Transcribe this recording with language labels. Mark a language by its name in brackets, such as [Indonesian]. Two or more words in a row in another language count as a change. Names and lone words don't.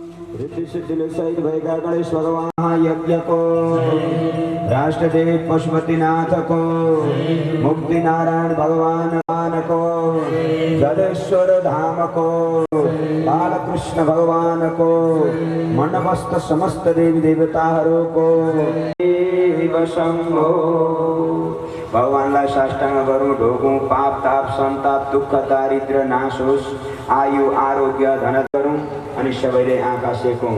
[Hindi] रिद्धि सिद्धि सहित भयका गणेश भगवान यज्ञ को, राष्ट्रदेव पशुपतिनाथ को, मुक्ति नारायण भगवान को, जलेश्वर धाम को, बालकृष्ण भगवान को, मंडपस्थ समस्त देवी देवताओं को शंभो। [Nepali] भगवानलाई साष्टांग गरौँ, ढोगौँ, पाप ताप सन्ताप दुःख दारिद्र्य नाश होस्, आयु आरोग्य धन गरौँ अनि सबैले आँखा सेकौँ।